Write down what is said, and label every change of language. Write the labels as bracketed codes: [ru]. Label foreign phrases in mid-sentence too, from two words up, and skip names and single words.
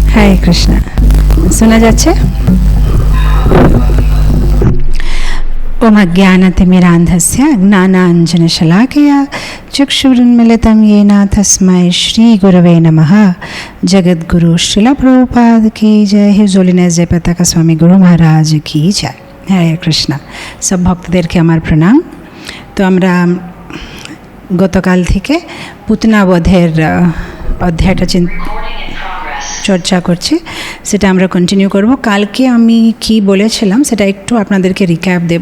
[sa] হরে কৃষ্ণ। [bn] শোনা যাচ্ছে? [sa] ওম অজ্ঞানতিমিরান্ধস্য জ্ঞানাঞ্জনশলাকয়া চক্ষুरुन्मीलितं येन तस्मै श्री गुरवे नमः। [hi] जगद्गुरु श्रील प्रभुपाद की जय। [en] His Holiness [hi] जयप्रताका स्वामी गुरु महाराज की जय। [bn] हरे কৃষ্ণ। সব ভক্তদেরকে আমার প্রণাম। তো আমরা গতকাল থেকে পুতনা বধের অধ্যায়টা চর্চা করছি, সেটা আমরা কন্টিনিউ করব। কালকে আমি কি বলেছিলাম সেটা একটু আপনাদেরকে রিক্যাপ দেব।